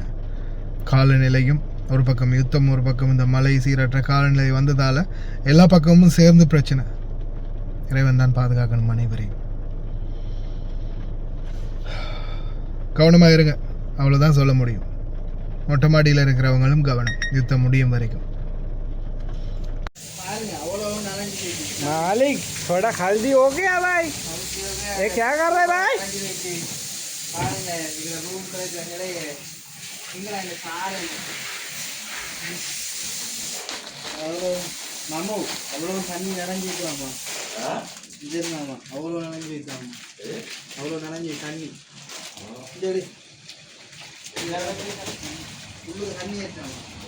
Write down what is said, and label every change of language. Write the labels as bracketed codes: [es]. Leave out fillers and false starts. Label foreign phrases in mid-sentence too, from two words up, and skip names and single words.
[ta] காலநிலையும் ஒரு பக்கம் யுத்தம், ஒரு பக்கம் இந்த மழை, சீரற்ற காலநிலை வந்ததால் எல்லா பக்கமும் சேர்ந்து பிரச்சனை. இறைவன் தான் பாதுகாக்கணும் அனைவரையும். கவனமாக இருங்க, அவ்வளோதான் சொல்ல முடியும். மொட்டை மாடியில் இருக்கிறவங்களும் கவனம், யுத்தம் முடியும் வரைக்கும். [hi] मालिक थोड़ा हल्दी हो गया भाई, ये क्या कर रहे भाई? [ta] அவ்வளோ தண்ணி நனைஞ்சு வைக்கலாமா? இது இருந்தாமா அவ்வளோ நனைஞ்சு வைக்கலாமா? அவ்வளோ நனைஞ்சு தண்ணி உள்ளூர் தண்ணி ஏற்றாமா?